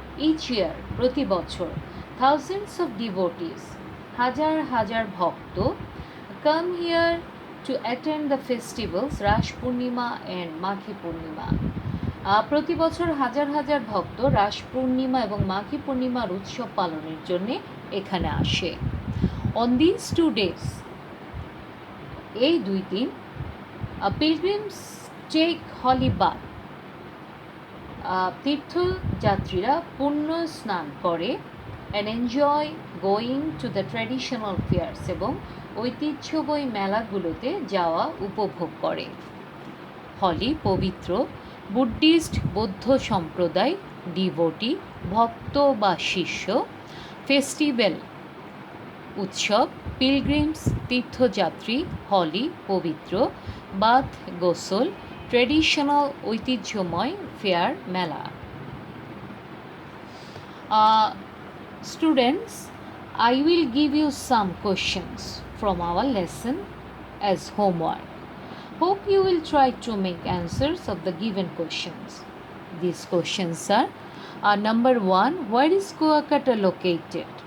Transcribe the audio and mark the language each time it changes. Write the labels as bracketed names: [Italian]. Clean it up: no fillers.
[English] each year [Bangla] প্রতি বছর [English] thousands of devotees [Bangla] হাজার হাজার ভক্ত [English] come here to attend the festivals Ras Purnima and Maghi Purnima. [Bangla] প্রতি বছর হাজার হাজার ভক্ত রাস পূর্ণিমা এবং মাঘী পূর্ণিমার উৎসব পালনের জন্য এখানে আসে। [English] On these 2 days, [Bangla] এই 2 দিন [English] pilgrims take holy bath. [Bangla] তীর্থযাত্রীরা পুণ্য স্নান করে [English] and enjoy going to the traditional fairs [Bangla] এবং ঐতিহ্যময় মেলাগুলোতে যাওয়া উপভোগ করে। হলি পবিত্র, বুদ্ধিস্ট বৌদ্ধ সম্প্রদায় ডিভোটি ভক্ত বা শিষ্য, ফেস্টিভ্যাল উৎসব, পিলগ্রিমস তীর্থযাত্রী, হলি পবিত্র, বাথ গোসল, ট্রেডিশনাল ঐতিহ্যময়, ফেয়ার মেলা। [English] Students, I will give you some questions from our lesson as homework. Hope you will try to make answers of the given questions. These questions are number 1, where is Kuakata located?